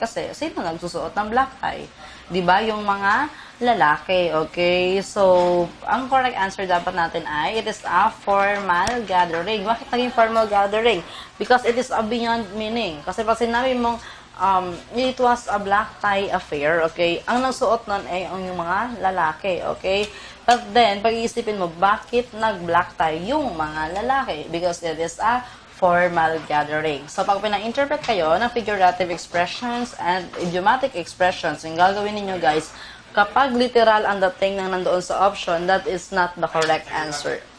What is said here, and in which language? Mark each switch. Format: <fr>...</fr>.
<tl>Kasi sino nagsusuot ng black tie? Diba? Yung mga lalaki, okay? So, ang correct answer dapat natin ay,</tl> <en>it is a formal gathering.</en> <tl>Bakit naging</tl> <en>formal gathering? Because it is a beyond meaning.</en> <tl>Kasi pag sinabi mong,</tl> <en>it was a black tie affair,</en> <tl>okay? Ang nagsuot nun ay yung mga lalaki, okay? But then, pag-iisipin mo, bakit nag-black tie yung mga lalaki?</tl> <en>Because it is a formal gathering.</en> <tl>So, pag pina-interpret kayo ng figurative expressions and idiomatic expressions, yung gagawin ninyo guys, kapag literal ang dating ng nandoon sa option,</tl> <en>that is not the correct answer.</en>